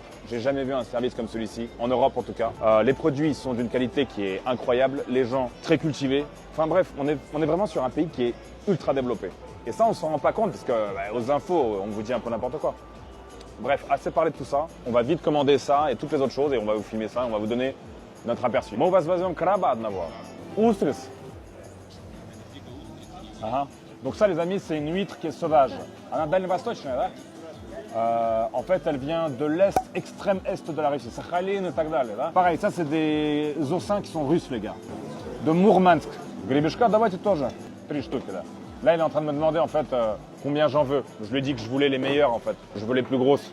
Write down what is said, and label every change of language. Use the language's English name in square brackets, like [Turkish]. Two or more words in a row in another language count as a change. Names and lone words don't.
[French] J'ai jamais vu un service comme celui-ci, en Europe en tout cas. Les produits sont d'une qualité qui est incroyable. Les gens très cultivés. Enfin bref, on est vraiment sur un pays qui est ultra développé. Et ça, on s'en rend pas compte parce que aux infos, on vous dit un peu n'importe quoi. Bref, assez parlé de tout ça. On va vite commander ça et toutes les autres choses et on va vous filmer ça. On va vous donner notre aperçu. [Russian] Мы вас возьмем краба одного. Устриц. [French] Donc ça, les amis, c'est une huître qui est sauvage. [Russian] Она дальневосточная, да? [French] En fait, elle vient de l'est, extrême est de la Russie. [Russian] Sakhalin et так далее, да? [French] Pareil, ça, c'est des oursins qui sont russes, les gars. De Mourmansk. [Russian] Гребешка, давайте тоже. 3 штуки, да. [French] Là, il est en train de me demander en fait combien j'en veux. Je lui ai dit que je voulais les meilleurs en fait. Je veux les plus grosses.